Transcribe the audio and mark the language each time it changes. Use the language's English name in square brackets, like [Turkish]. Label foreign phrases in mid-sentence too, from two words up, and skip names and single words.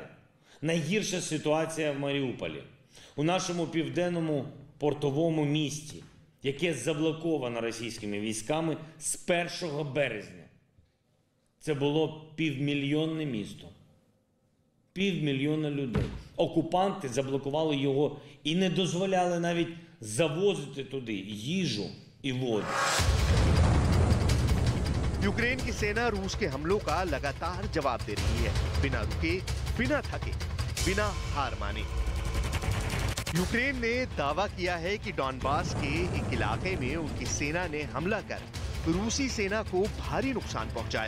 [Ukrainian] Найгірша ситуація в Маріуполі. У нашому південному портовому місті, яке заблоковано російськими військами з 1 березня. Це було півмільйонне місто. Півмільйона людей. Окупанти заблокували його і не дозволяли навіть завозити туди їжу і воду. [Hindi] यूक्रेन की सेना रूस के हमलों का लगातार जवाब दे रही है, बिना रुके, बिना थके, बिना हार माने। यूक्रेन ने दावा किया है कि डॉनबास के एक इलाके में उनकी सेना ने हमला कर रूसी सेना को भारी नुकसान पहुंचाया।